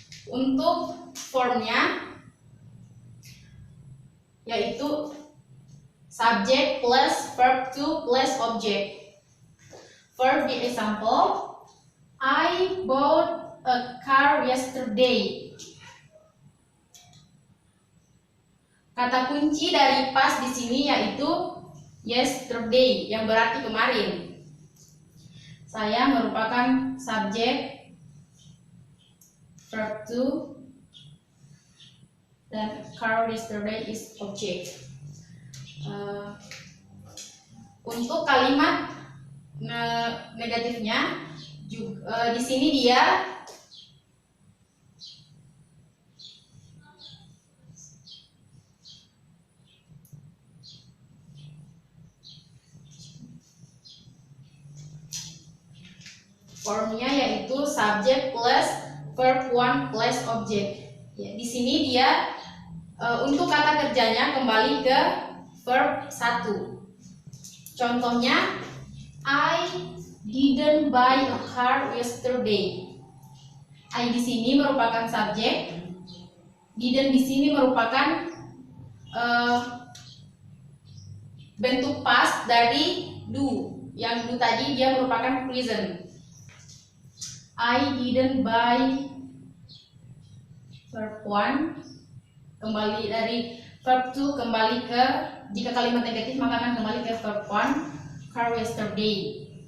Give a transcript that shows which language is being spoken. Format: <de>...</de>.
<id>Untuk formnya yaitu subject plus verb to plus object.</id> <en>For the example, I bought a car yesterday.</en> <id>Kata kunci dari past di sini yaitu yesterday yang berarti kemarin. Saya merupakan subjek, verb to, dan</id> <en>car yesterday is object.</en> <id>Untuk kalimat negatifnya juga, di sini dia formnya yaitu subject plus verb 1 plus object. Ya, di sini dia untuk kata kerjanya kembali ke verb 1.</id> <en>Contohnya, I didn't buy a car yesterday.</en> <id>I di sini merupakan subjek, didn't di sini merupakan bentuk past dari do. Yang do tadi dia merupakan present. I didn't buy, verb 1 kembali dari verb 2 kembali ke, jika kalimat negatif maka akan kembali ke verb 1, car yesterday.</id>